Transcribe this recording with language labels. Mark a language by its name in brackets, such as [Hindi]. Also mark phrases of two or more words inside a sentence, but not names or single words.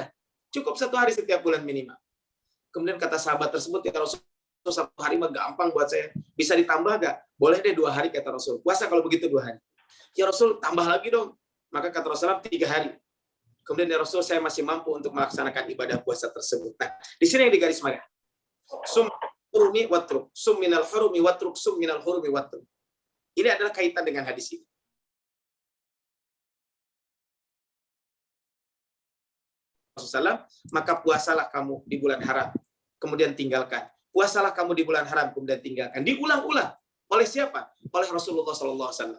[Indonesian] Cukup 1 hari setiap bulan minimal. Kemudian kata sahabat tersebut, ya Rasul, 1 hari mah gampang buat saya. Bisa ditambah gak? Boleh deh 2 hari, kata Rasul. Puasa kalau begitu 2 hari. Ya Rasul, tambah lagi dong. Maka kata Rasulullah, 3 hari. Kemudian ya Rasul, saya masih mampu untuk melaksanakan ibadah puasa tersebut. Nah, di sini yang digaris merah. [Arabic] صم الحرم واترك. صم من الحرم واترك. صم من الحرم واترك. [Indonesian] Ini adalah kaitan dengan hadis ini. Rasulullah, maka puasalah kamu di bulan haram, kemudian tinggalkan. Puasalah kamu di bulan haram, kemudian tinggalkan. Diulang-ulang. Oleh siapa? Oleh Rasulullah SAW.